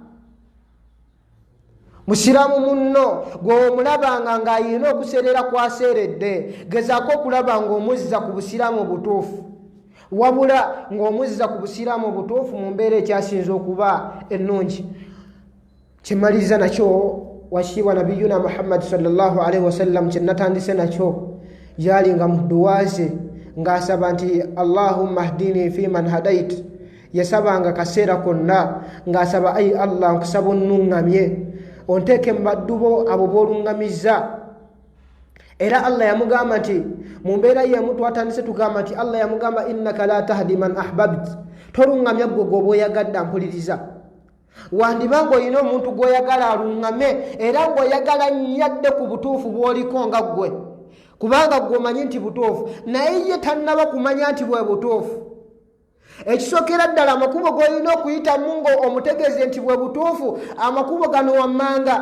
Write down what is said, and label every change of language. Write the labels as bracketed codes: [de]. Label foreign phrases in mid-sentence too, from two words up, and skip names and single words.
[lg] Musiraamu munno gw'omulabanga ng'ayina okuseerera kwaseeredde, gezaako okulaba ng'omuzza ku busiraamu obutuufu, wabula ng'omuzza ku busiraamu obutuufu mu mbeera ekyasinza okuba ennungi. Kimaliriza nakyo washiibwa nabiyuna Muhammad [ar] صلى الله عليه وسلم, [lg] kyenatandise nakyo yali nga mu duwa ze ng'asaba nti [ar] اللهم اهدني فيمن هديت. [lg] Yasabanga kaseera konna ng'asaba ayi Allah nkusaba onnuŋŋamye, onteeke mu baddu abo b'oluŋŋamizza. Era Allah yamugamba nti mu mbeera yemu twatandise tugamba nti Allah yamugamba [ar] إنك لا تهدي من أحببت, [lg] toluŋŋamya gwe gw'oba oyagadde. Mpuliriza, wandibanga olina omuntu gw'oyagala aluŋŋame era ng'oyagala nnyadde ku butuufu bw'oliko nga ggwe, kubanga ggwe omanyi nti butuufu, naye ye tannaba kumanya nti bwe butuufu. Ekisookera ddala amakubo g'olina okuyitamu ng'omutegeeze nti bwe butuufu, amakubo gano wammanga.